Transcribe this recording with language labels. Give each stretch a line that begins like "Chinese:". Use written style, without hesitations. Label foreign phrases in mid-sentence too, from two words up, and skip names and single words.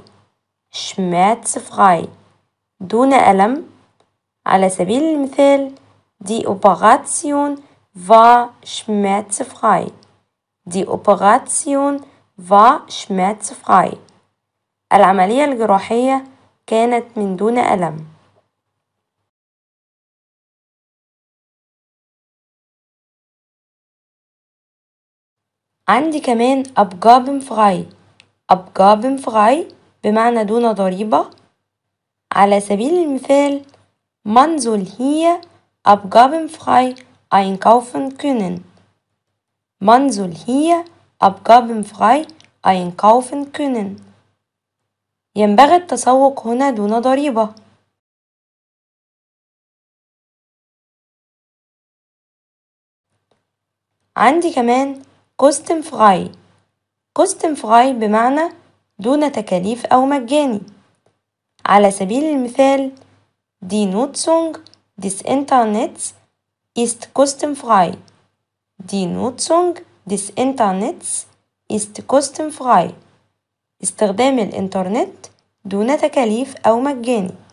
Arabic: schmerzfrei دون ألم. على سبيل المثال
German: Die Operation war schmerzfrei. Die Operation war schmerzfrei.
Arabic: العملية الجراحية كانت من دون ألم. عندي كمان abgabenfrei. abgabenfrei بمعنى دون ضريبة. على سبيل المثال
German: Man soll hier abgabenfrei einkaufen können. Man soll hier abgabenfrei einkaufen können.
Arabic: ينبغي التسوق هنا دون ضريبة. عندي كمان kostenfrei. kostenfrei بمعنى دون تكاليف أو مجاني. على سبيل المثال
German: Die Nutzung des Internets ist kostenfrei. Die Nutzung des Internets ist kostenfrei.
Arabic: استخدام الإنترنت دون تكاليف أو مجاني.